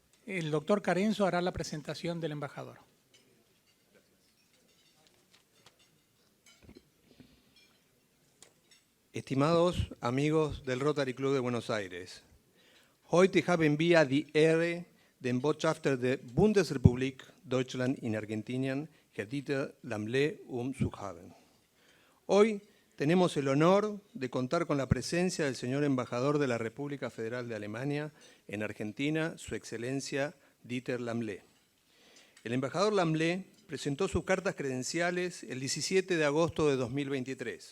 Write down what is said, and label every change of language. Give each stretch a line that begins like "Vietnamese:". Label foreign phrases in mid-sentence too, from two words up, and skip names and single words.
Spanish: El doctor Carenzo hará la presentación del embajador. Estimados amigos del Rotary Club de Buenos Aires,
German: heute haben wir die Ehre, den Botschafter der Bundesrepublik Deutschland in Argentinien, Herr Dieter Lamle, zu haben.
Spanish: Hoy tenemos el honor de contar con la presencia del señor embajador de la República Federal de Alemania en Argentina, Su Excelencia Dieter Lamle. El embajador Lamle presentó sus cartas credenciales el 17 de agosto de 2023.